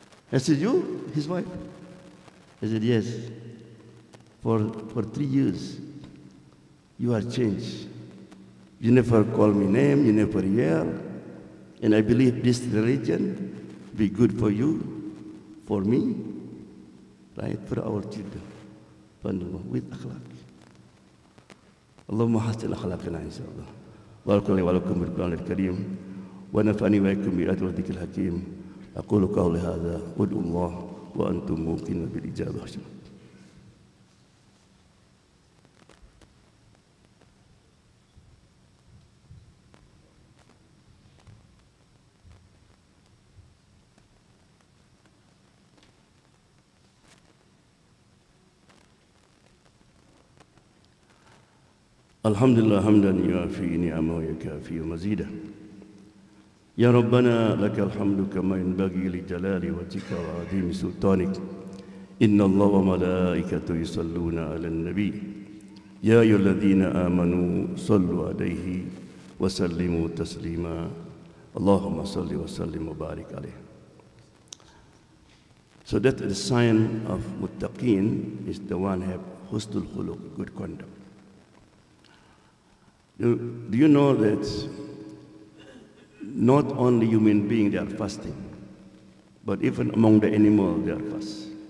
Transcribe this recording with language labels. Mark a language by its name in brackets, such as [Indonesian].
[English] I said, "You, his wife?" I said, "Yes. For 3 years, you are changed. You never call me name, you never yell. And I believe this religion be good for you, for me, right, for our children." With akhlaq. [Arabic] اللهم حسن أخلاقنا إن شاء الله. بارك الله ولكم بالقرآن الكريم ونفعني وإياكم بالآيات والذكر الحكيم. أقول قولي هذا وادعوا الله وأنتم موقنون بالإجابة. الحمد لله حمدا يوافي نعمه ويكافي مزيدا. يا ربنا لك الحمد كما ينبغي لجلال وجهك وعظيم سلطانك. إن الله وملائكته يصلون على النبي يا أيها الذين آمنوا صلوا عليه وسلموا تسليما. اللهم صل وسلم وبارك عليه. [English] So that the sign of muttaqin is the one have husnul khuluq, good conduct. Do you know that not only human beings they are fasting, but even among the animals they are fast.